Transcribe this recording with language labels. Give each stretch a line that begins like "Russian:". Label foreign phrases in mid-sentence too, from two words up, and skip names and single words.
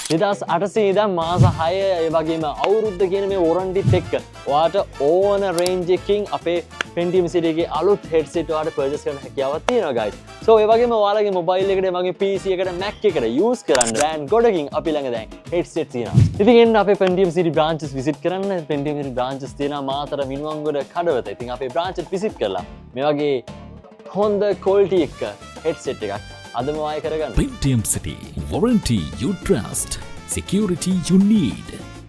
Sinhala: 2800 ඉඳන් මාස 6 ඒ වගේම අවුරුද්ද කියන මේ warrantyත් එක්ක ඔයාට ඕන range එකකින් අපේ Pentium City එකේ අලුත් headset ඔයාලට purchase කරන්න හැකියාවක් තියෙනවා guys. So ඒ වගේම ඔයාලගේ mobile එකට, මගේ PC එකට, Mac එකට use කරන්න brand ගොඩකින් අපි ළඟ දැන් headset තියෙනවා. ඉතින් එන්න අපේ Pentium City
English: branches visit
Sinhala: කරන්න. Pentium City branches තියෙනවා මාතර, මිනුවන්ගොඩ, කඩවත. ඉතින් අපේ
English: branches visit
Sinhala: කරලා මේ වගේ හොඳ quality එක headset එකක් අදම වාය කරගන්න.
English: Pentium City, warranty you trust, security you need.